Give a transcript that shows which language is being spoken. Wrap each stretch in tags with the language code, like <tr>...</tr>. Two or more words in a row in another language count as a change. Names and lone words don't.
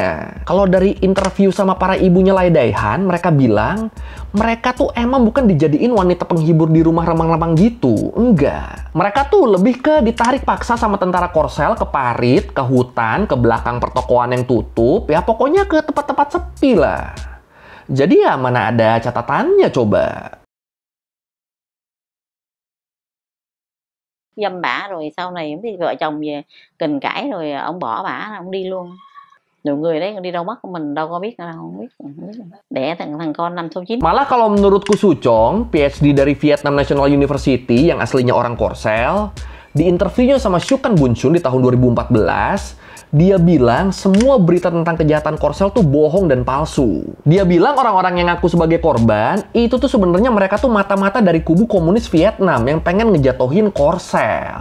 <id>Kalau dari interview sama para ibunya Laidaihan, mereka bilang mereka tuh emang bukan dijadiin wanita penghibur di rumah remang-remang gitu. Enggak. Mereka tuh lebih ke ditarik paksa sama tentara Korsel ke parit, ke hutan, ke belakang pertokoan yang tutup. Ya pokoknya ke tempat-tempat sepi lah. Jadi ya mana ada catatannya coba.</id> <vi>Dâm bả rồi sau này cái vợ chồng về kình cãi rồi ông bỏ bả, ông đi luôn. Nhiều người đấy đi đâu mất mình đâu có biết đâu, không biết. Đẻ thằng con 5 số 9.</vi> <id>Malah kalau menurutku Suchong, PhD dari Vietnam National University yang aslinya orang Korsel, di interviewnya sama Shukan Bunchun di tahun 2014, dia bilang semua berita tentang kejahatan Korsel tuh bohong dan palsu. Dia bilang orang-orang yang ngaku sebagai korban, itu tuh sebenarnya mereka tuh mata-mata dari kubu komunis Vietnam yang pengen ngejatohin Korsel.</id>